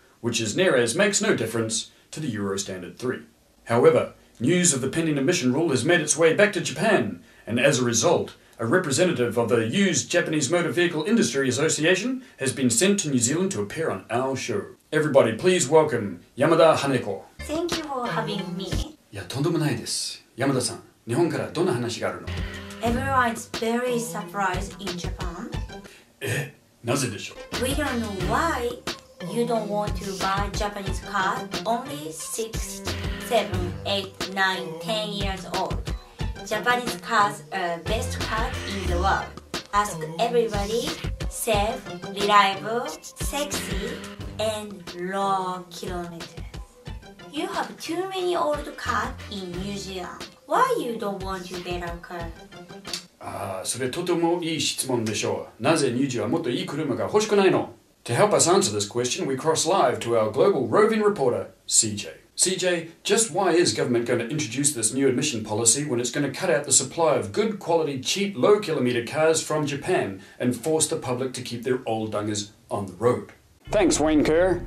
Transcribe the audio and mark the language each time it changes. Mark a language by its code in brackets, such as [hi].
[en] Which is near as makes no difference to the Euro Standard 3. However, news of the pending emission rule has made its way back to Japan, and as a result, a representative of the Used Japanese Motor Vehicle Industry Association has been sent to New Zealand to appear on our show. Everybody please welcome Yamada Haneko. Thank you for having me. [ja] いや、とんでもないです。山田さん、日本からどんな話があるの？ [en] Everyone is very surprised in Japan. [ja] なぜでしょう？ [en] We don't know why you don't want to buy Japanese car only 6, 7, 8, 9, 10 years old. Japanese cars are best car in the world. Ask everybody, safe, reliable, sexy, and low kilometers. You have too many old cars in New Zealand. Why you don't want to better car? [ja] それとてもいい質問でしょう。なぜニュージーはもっといい車が欲しくないの？ [en] To help us answer this question, we cross live to our global roving reporter, CJ. CJ, just why is government going to introduce this new admission policy when it's going to cut out the supply of good quality, cheap, low kilometre cars from Japan and force the public to keep their old dungers on the road? Thanks, Wayne Kerr.